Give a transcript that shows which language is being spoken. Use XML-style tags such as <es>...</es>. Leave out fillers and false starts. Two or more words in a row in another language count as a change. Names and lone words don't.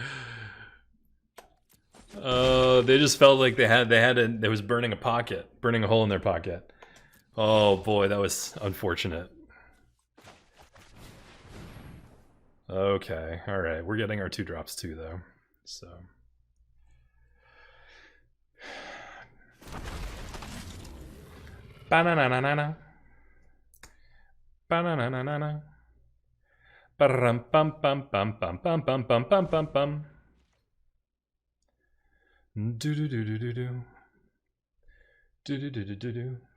<en>They just felt like it was burning a hole in their pocket. Oh boy, that was unfortunate. Okay, all right, we're getting our 2 drops too, though. So. Ba-na-na-na-na-na. Ba-na-na-na-na-na. Ba-rum-bum-bum-bum-bum-bum-bum-bum-bum-bum. Do-do-do-do-do-do. Do-do-do-do-do-do.</en>